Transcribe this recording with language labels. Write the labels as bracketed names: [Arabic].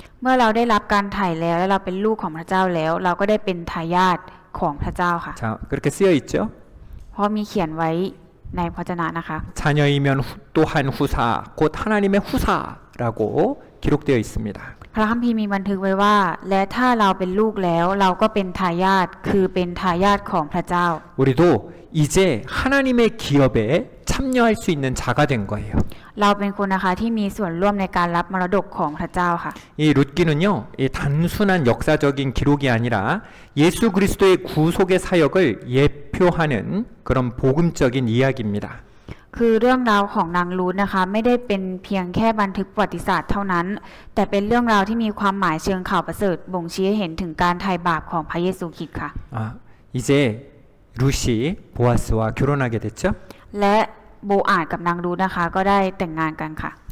[Thai] เมื่อเราได้รับการไถ่แล้วและเราเป็นลูกของพระเจ้าแล้ว เราก็ได้เป็นทายาทของพระเจ้าค่ะ [Korean] 자, 그렇게 쓰여 있죠. [Thai] เพราะมีเขียนไว้ในพระวจนะนะคะ [Korean] 자녀이면 또한 후사, 곧 하나님의 후사라고 기록되어 있습니다. [Thai] พระคัมภีร์มีบันทึกไว้ว่า และถ้าเราเป็นลูกแล้วเราก็เป็นทายาทคือเป็นทายาทของพระเจ้า [Korean] 우리도 이제 하나님의 기업에 참여할 수 있는 자가 된 거예요. [Thai] เราเป็นคนนะคะที่มีส่วนร่วมในการรับมรดกของพระเจ้าค่ะ [Korean] 이 룻기는요, 이 단순한 역사적인 기록이 아니라 예수 그리스도의 구속의 사역을 예표하는 그런 복음적인 이야기입니다. [Thai] คือเรื่องราวของนางรูธนะคะไม่ได้เป็นเพียงแค่บันทึกประวัติศาสตร์เท่านั้น แต่เป็นเรื่องราวที่มีความหมายเชิงข่าวประเสริฐบ่งชี้ให้เห็นถึงการไถ่บาปของพระเยซูคริสต์ค่ะ [Korean] 이제 룻이 보아스와 결혼하게 됐죠? [Thai] และโบอาดกับนางรูธนะคะก็ได้แต่งงานกันค่ะ